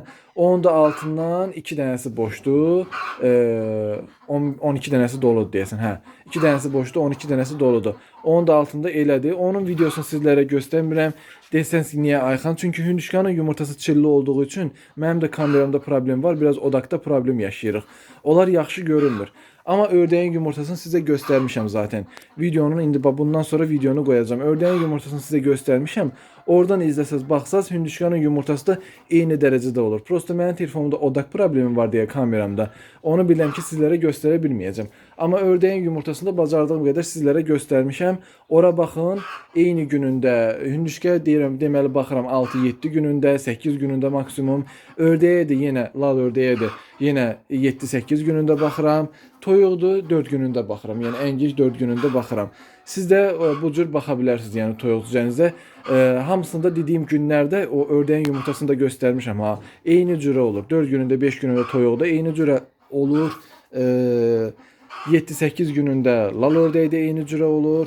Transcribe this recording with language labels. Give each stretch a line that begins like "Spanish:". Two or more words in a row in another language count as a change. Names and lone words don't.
Azerbaijani: Onun da altından 2 dənəsi boşdur. 12 dənəsi doludur deyəsən. Hə. 2 dənəsi boşdur, 12 dənəsi doludur. Onun da altında elədir. Onun videosunu sizlərə göstərmirəm. Desəniz ki, niyə Ayxan? Çünki hündüşkanın yumurtası çilli olduğu üçün mənim də kameramda problem var. Biraz odaqda problem yaşayırıq. Onlar yaxşı görünmür.
Turkish: Ama ördeğin yumurtasını size göstermişim zaten. Videonun indi bundan sonra videonu koyacağım. Ördeğin yumurtasını size göstermişim. Oradan izleseniz baksanız hündüşkanın yumurtası da eyni derecede olur.
Azerbaijani: Prosto mənim telefonumda odak problemi var diye kameramda. Onu biləm ki
Turkish: sizlere gösterebilmeyeceğim. Ama ördeğin yumurtasını da bacardığım kadar sizlere göstermişim.
Azerbaijani: Ora baxın, eyni günündə hündüşkə deyirəm, deməli baxıram 6-7 günündə, 8 günündə maksimum.
Turkish: Ördeğe de yine lal ördeğe de yine
Azerbaijani: 7-8 günündə baxıram. Toyuqdur 4 günündə baxıram. Yəni ən gec 4 günündə baxıram. Siz də bu cür baxa bilərsiniz, yəni toyuq düzənizə. Hamısında dediyim günlərdə o ördeğin yumurtasını da göstermişəm ha. Eyni cürə olur. 4 günündə, 5 günündə toyuqda eyni cürə olur. 7-8 günündə lal ördeği də eyni cürə olur.